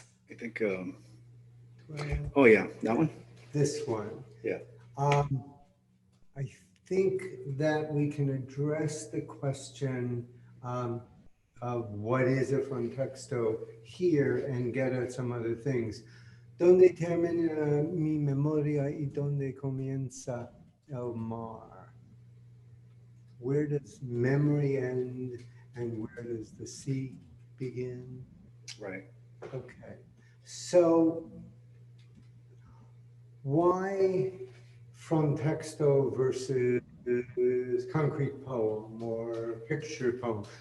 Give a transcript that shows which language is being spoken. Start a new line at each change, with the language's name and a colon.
English: I think, oh yeah, that one? This one. Yeah. I think that we can address the question of what is a Frontexto here and get at some other things.
Spanish: ¿Dónde termina mi memoria y dónde comienza el mar?
English: Where does memory end and where does the sea begin? Right. Okay. So why Frontexto versus concrete poem or picture poem?